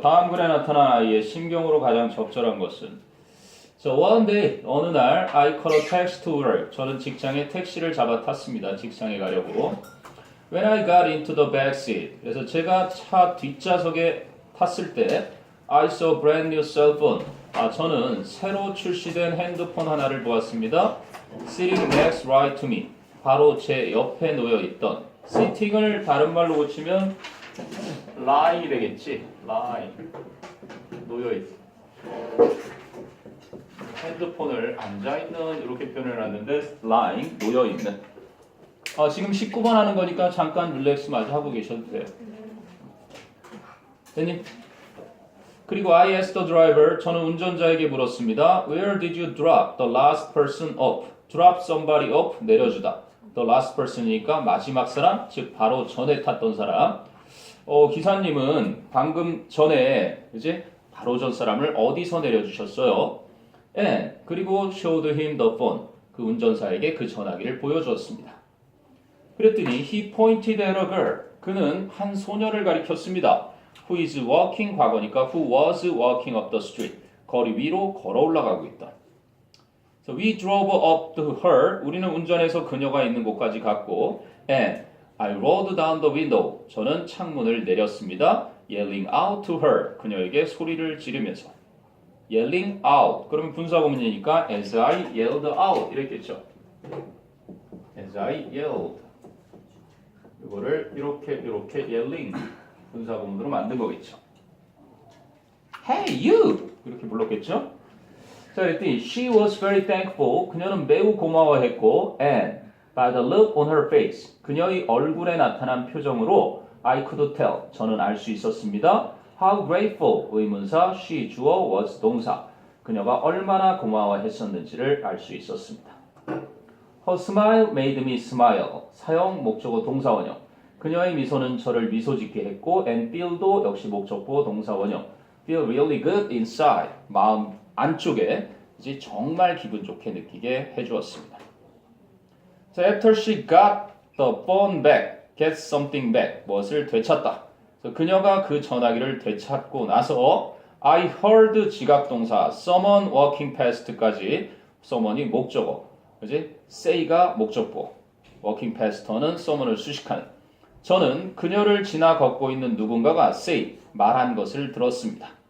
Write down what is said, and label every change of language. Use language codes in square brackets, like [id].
[ko] 다음 글에 나타난 아이의 심경으로 가장 적절한 것은 [en] So one day, [ko] 어느 날 [en] I caught a taxi to work. [ko] 저는 직장에 택시를 잡아 탔습니다. 직장에 가려고. [en] When I got into the back seat. [ko] 그래서 제가 차 뒷좌석에 탔을 때 [en] I saw a brand new cell phone. [ko] 저는 새로 출시된 핸드폰 하나를 보았습니다. [en] Sitting next right to me. [ko] 바로 제 옆에 놓여 있던. sitting을 다른 말로 고치면 lying이 되겠지. lying. 놓여 있. 핸드폰을 앉아있는 이렇게 표현을 해놨는데 lying, 놓여있는. 지금 19번 하는 거니까 잠깐 릴렉스 마저 하고 계셔도 돼요. 됐니? [en] 그리고 I asked the driver, [ko] 저는 운전자에게 물었습니다. [en] Where did you drop the last person off? Drop somebody off, 내려주다. [ko] The last person이니까 마지막 사람, 즉 바로 전에 탔던 사람. 기사님은 방금 전에 이제 바로 전 사람을 어디서 내려주셨어요? [en] And 그리고 showed him the phone. [ko] 그 운전사에게 그 전화기를 보여주었습니다. [en] 그랬더니 he pointed at a girl. [ko] 그는 한 소녀를 가리켰습니다. [en] Who is walking 과거니까 who was walking up the street. [ko] 거리 위로 걸어 올라가고 있다. [en] So we drove up to her. [ko] 우리는 운전해서 그녀가 있는 곳까지 갔고 [en] and I rolled down the window. [ko] 저는 창문을 내렸습니다. [en] Yelling out to her. [ko] 그녀에게 소리를 지르면서. [en] Yelling out. [ko] 그러면 분사구문이니까 [en] as I yelled out [ko] 이랬겠죠. [en] As I yelled. [ko] 이거를 이렇게 yelling 분사구문으로 만든 거겠죠. Hey you. 이렇게 불렀겠죠. [en] 자, 그랬더니 she was very thankful. [ko] 그녀는 매우 고마워했고 [en] and by the look on her face. [ko] 그녀의 얼굴에 나타난 표정으로 [en] I could tell. [ko] 저는 알 수 있었습니다. [en] How grateful 의문사, she 주어 was 동사. [ko] 그녀가 얼마나 고마워했었는지를 알 수 있었습니다. [en] Her smile made me smile. 사용 목적어 동사원형. [ko] 그녀의 미소는 저를 미소 짓게 했고 and feel도 역시 목적보 동사원형. [en] Feel really good inside. [ko] 마음 안쪽에 이제 정말 기분 좋게 느끼게 해주었습니다. [en] 자, after she got the phone back, get something back. [ko] 무엇을 되찾다. 그녀가 그 전화기를 되찾고 나서 [en] I heard [ko] 지각동사 someone walking past까지 someone이 목적어, 그지? say가 목적보, walking past는 someone을 수식하는. 저는 그녀를 지나 걷고 있는 누군가가 say 말한 것을 들었습니다.